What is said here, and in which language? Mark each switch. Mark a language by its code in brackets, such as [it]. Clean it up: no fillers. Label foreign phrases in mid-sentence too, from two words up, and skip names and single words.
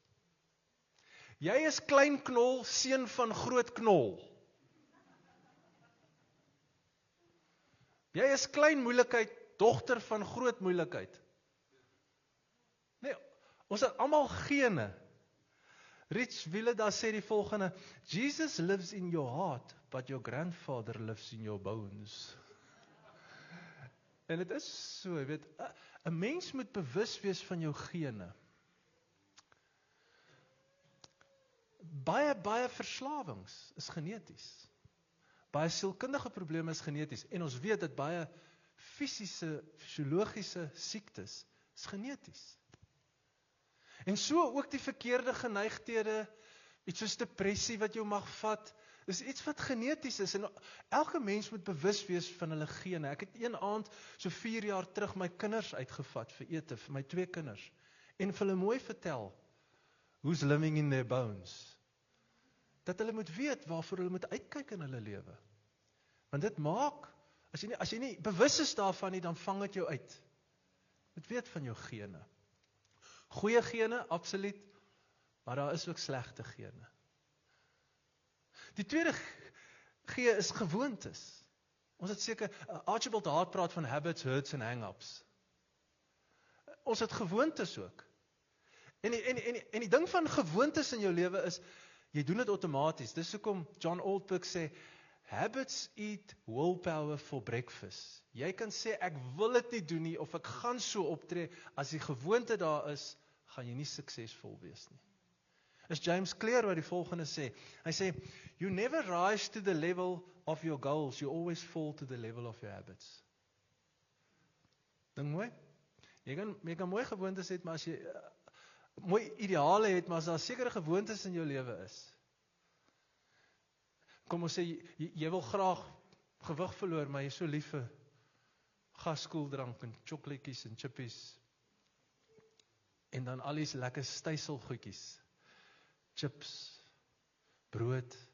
[af] Jy is klein knol, seun van groot knol. Jy is klein moeilikheid, dogter van groot moeilikheid. Nee, ons het almal gene. Rich Vileda sê die volgende, [en] Jesus lives in your heart, but your grandfather lives in your bones. [af] En dit is so, jy weet, 'n mens moet bewus wees van jou gene. Baie verslawings is geneties. Baie sielkundige probleme is geneties, en ons weet dat baie fisiologiese siektes is geneties. En so ook die verkeerde geneigthede, iets soos depressie wat jou mag vat, Dis iets wat geneties is, en elke mens moet bewus wees van hulle gene. Ek het een aand, so 4 jaar terug, my kinders uitgevat vir ete, vir my 2 kinders, en vir hulle mooi vertel, [en] who's living in their bones. [af] Dat hulle moet weet waarvoor hulle moet uitkyk in hulle lewe. Want dit maak, as jy nie bewus is daarvan nie, dan vang dit jou uit. Moet weet van jou gene. Goeie gene, absoluut, maar daar is ook slegte gene. Die tweede G is gewoontes. Ons het seker, Archibald Hart praat van [en] habits, hurts [af] en hang-ups. Ons het gewoontes ook. En die ding van gewoontes in jou lewe is, jy doen dit outomaties. Dis hoekom John Ortberg sê, [en] habits eat willpower for breakfast. [af] Jy kan sê, ek wil dit nie doen nie, of ek gaan so optree, as die gewoonte daar is, gaan jy nie suksesvol wees nie. Is James Clear wat die volgende sê, hy sê, [en] you never rise to the level of your goals, you always fall to the level of your habits. [af] Dink mooi? Jy kan mooi gewoontes hê, maar as jy mooi ideale het, maar as daar sekere gewoontes in jou lewe is. Kom ons sê, jy wil graag gewig verloor, maar jy is so lief vir gaskoeldrank en chocolaatjies en chippies, en dan al die lekker styselgoedjies, chips, brood.